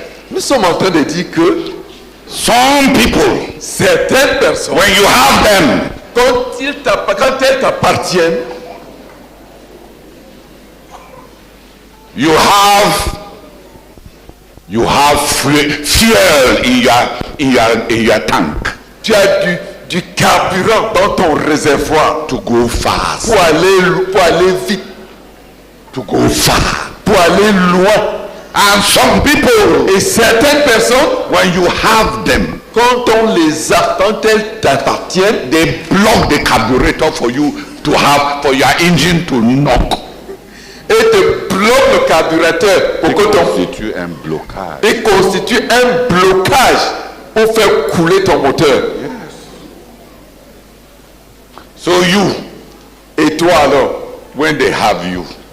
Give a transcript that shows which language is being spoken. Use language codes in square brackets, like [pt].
[fr] Nous sommes en train de dire que [en] some people, [fr] certaines personnes, [en] when you have them, [fr] quand elles t'appartiennent, [en] you have fuel in your tank [fr] tu as du carburant dans ton réservoir [en] to go fast, [fr] pour aller vite, [en] to go far. [fr] pour aller loin. [en] And some people, [fr] Et certaines personnes, [en] when you have them, [fr] quand on les a, quand elles t'appartiennent, [en] they block the carburetor for you to have, for your engine to knock. [fr] et te bloquent le carburateur pour que ton constitue un blocage. et constitue un blocage pour faire couler ton moteur. [en] So you, [fr] Et toi alors, [en] when they have you,